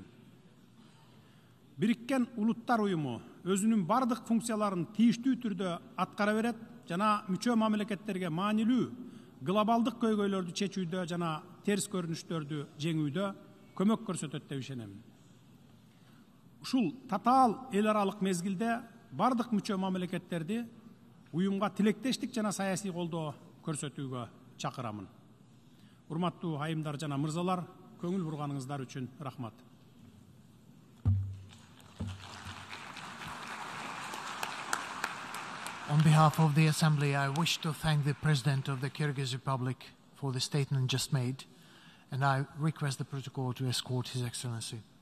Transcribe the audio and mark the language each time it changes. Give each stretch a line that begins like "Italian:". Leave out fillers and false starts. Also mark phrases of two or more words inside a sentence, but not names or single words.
Kyrgyz: Бириккен Улуттар Уюму өзүнүн бардык функцияларын тийиштүү түрдө аткара берет жана мүчө мамлекеттерге маанилүү глобалдык көйгөйлөрдү чечүүдө жана терс көрүнүштөрдү жеңүүдө көмөк көрсөтөт деп ишенемин. ушул татаал эл аралык мезгилде бардык мүчө мамлекеттерди уюмга тилектештик жана саясий колдоо көрсөтүүгө чакырамын. Урматтуу айымдар жана мырзалар, көңүл бурганыңыздар үчүн рахмат.
English: On behalf of the Assembly, I wish to thank the President of the Kyrgyz Republic for the statement just made, and I request the protocol to escort His Excellency.